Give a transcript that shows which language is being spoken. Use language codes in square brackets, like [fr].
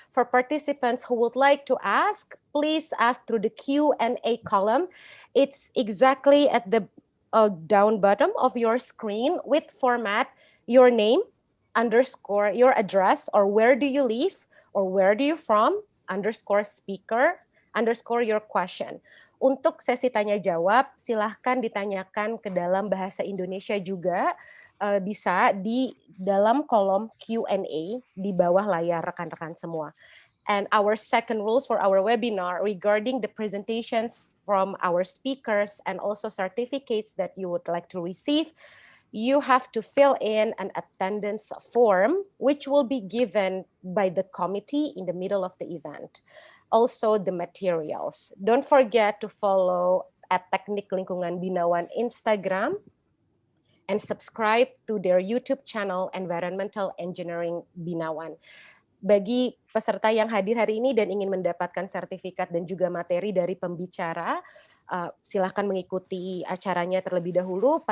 [en] For participants who would like to ask, please ask through the Q&A column. It's exactly at the down bottom of your screen with format your name, underscore your address, or where do you live, or where do you from, underscore speaker, underscore your question. [id] Untuk sesi tanya jawab, silahkan ditanyakan ke dalam bahasa Indonesia juga, bisa di dalam kolom Q&A di bawah layar rekan-rekan semua. [en] And our second rules for our webinar regarding the presentations from our speakers and also certificates that you would like to receive, you have to fill in an attendance form, which will be given by the committee in the middle of the event. Also the materials. Don't forget to follow at Teknik Lingkungan Binawan Instagram and subscribe to their YouTube channel Environmental Engineering Binawan. [id] Bagi peserta yang hadir hari ini dan ingin mendapatkan sertifikat dan juga materi dari pembicara, silahkan mengikuti acaranya terlebih dahulu.